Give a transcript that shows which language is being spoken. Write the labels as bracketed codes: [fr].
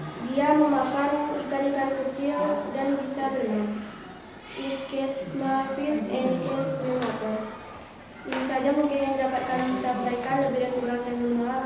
[id] Dia memakan ikan-ikan kecil dan bisa berenang. [en] It catches small fish and can swim water. [id] Ini saja mungkin yang dapat kami sampaikan. Lebih dan kurang saya mohon maaf.